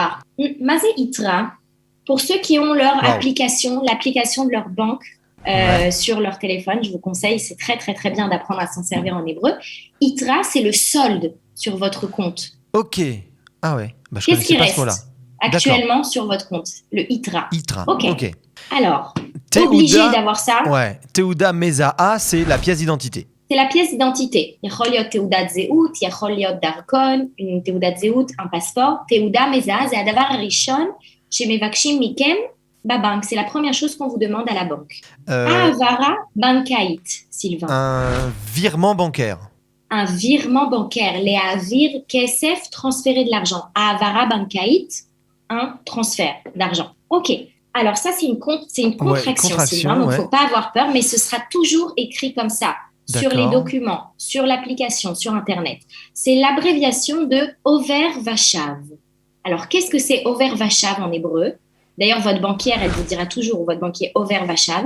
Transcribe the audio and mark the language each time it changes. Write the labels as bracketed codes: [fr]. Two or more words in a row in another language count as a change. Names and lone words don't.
[he] מה זה יתרה, [fr] pour ceux qui ont leur application, l'application de leur banque sur leur téléphone, je vous conseille, c'est très très très bien d'apprendre à s'en servir en hébreu. Itra, c'est le solde sur votre compte. Ok. Ah ouais. Bah, qu'est-ce qui reste actuellement sur votre compte? Le Itra. Itra. Ok. Alors, Teuda, obligé d'avoir ça. Ouais. [he] תעודה מזהה, [fr] c'est la pièce d'identité. C'est la pièce d'identité. [he] יכול להיות תעודת זהות, יכול להיות דרכון, une תעודת זהות, [fr] un passeport. [he] תעודה מזהה, זה הדבר הראשון שמבקשים מכם בבנק. [fr] C'est la première chose qu'on vous demande à la banque. [he] העברה בנקאית, [fr] Sylvain. Un virement bancaire. Un virement bancaire. [he] להעביר כסף, [fr] transférer de l'argent. [he] העברה בנקאית, [fr] un transfert d'argent. Ok. Alors ça, c'est une contraction, Sylvain, donc il ne faut pas avoir peur, mais ce sera toujours écrit comme ça. Sur les documents, sur l'application, sur Internet. C'est l'abréviation de [he] עובר ושב. [fr] Alors, qu'est-ce que c'est [he] עובר ושב [fr] en hébreu? D'ailleurs, votre banquière, elle vous dira toujours, votre banquier [he] עובר ושב.